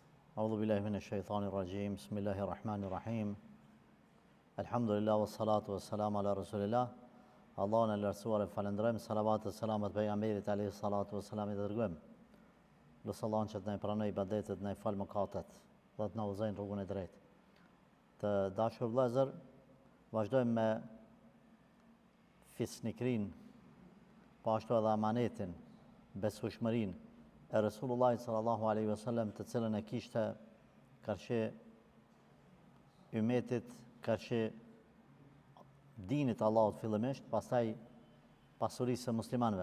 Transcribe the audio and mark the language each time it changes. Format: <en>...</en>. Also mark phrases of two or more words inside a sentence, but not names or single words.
<ar>أعوذ بالله من الشيطان الرجيم بسم الله الرحمن الرحيم الحمد لله والصلاة والسلام على رسول الله</ar> <sq>Allahun e lartësuar e falenderojmë, salavat e selamat pejgamberit</sq> <ar>عليه الصلاة والسلام</ar> <sq>i dërgojmë. Lutë Allahun që të na pranoj ibadetet, të na fal mëkatet, dhe të na udhëzojë në rrugën e drejtë. Të dashur vëllezër, vazhdojmë me fisnikrin, po ashtu edhe amanetin, besueshmërinë e Resulullahit</sq> <ar>صلى الله عليه وسلم,</ar> <sq>të cilën e kishte karshi ymmetit, karshi dinit Allahut fillimisht, pastaj pasurisë së muslimanëve.</sq>